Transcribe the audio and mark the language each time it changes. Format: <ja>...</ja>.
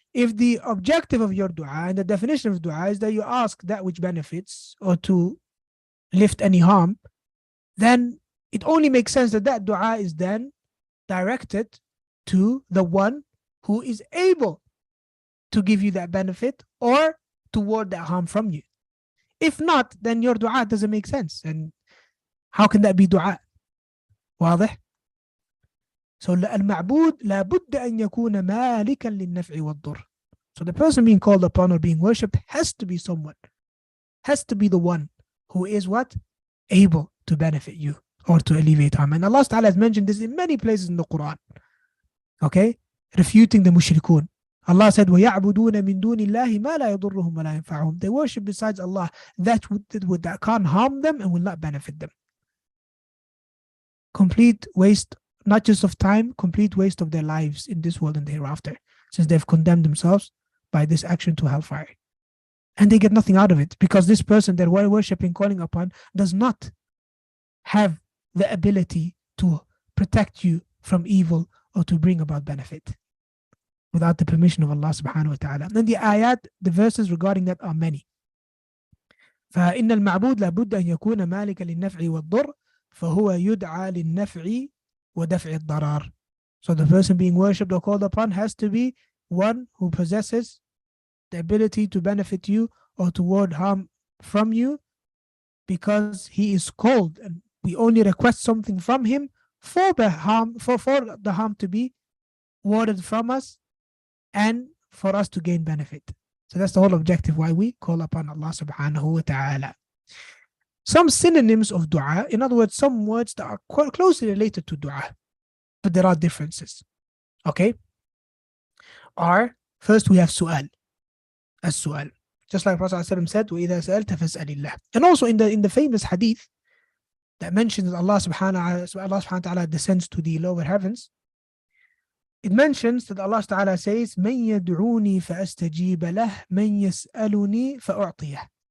<en>if the objective of your dua and the definition of dua is that you ask that which benefits or to lift any harm, then it only makes sense that that dua is then directed to the one who is able to give you that benefit or to ward that harm from you. If not, then your dua doesn't make sense. And how can that be dua?</en> <ar>واضح? So المعبود لابد أن يكون مالكا للنفع والضر.</ar> <en>So the person being called upon or being worshipped has to be someone, has to be the one who is what? Able to benefit you or to alleviate harm. And Allah Ta'ala has mentioned this in many places in the Quran. Okay? Refuting the mushrikun.</en> <ar>Allah said, وَيَعْبُدُونَ مِن دُونِ اللَّهِ مَا لَا يَضُرُّهُمْ وَلَا يَنْفَعُهُم.</ar> <en>They worship besides Allah that can't harm them and will not benefit them. Complete waste, not just of time, complete waste of their lives in this world and hereafter, since they've condemned themselves by this action to hellfire. And they get nothing out of it because this person they're worshipping, calling upon, does not have the ability to protect you from evil or to bring about benefit without the permission of Allah subhanahu wa ta'ala. And the ayat, the verses regarding that are many.</en> <ar>فإن المعبود لابد أن يكون مالكا للنفع والضر فهو يدعى للنفع ودفع الضرار.</ar> <en>So the person being worshipped or called upon has to be one who possesses the ability to benefit you or to ward harm from you, because he is called and we only request something from him for the harm, for the harm to be warded from us and for us to gain benefit. So that's the whole objective why we call upon Allah subhanahu wa ta'ala. Some synonyms of dua, in other words, some words that are quite closely related to dua, but there are differences. Okay? Are, first we have su'al. As-su'al. Just like Prophet ﷺ said,</en> <ar>وَإِذَا سَأَلْتَ فَاسْأَلِ اللَّهِ.</ar> <en>And also in the famous hadith that mentions Allah subhanahu wa ta'ala descends to the lower heavens, it mentions that Allah ta'ala says,</en> <ar>مَنْ يَدْعُونِي فَأَسْتَجِيبَ لَهُ مَنْ يَسْأَلُنِي فَأُعْطِيَهُ.</ar>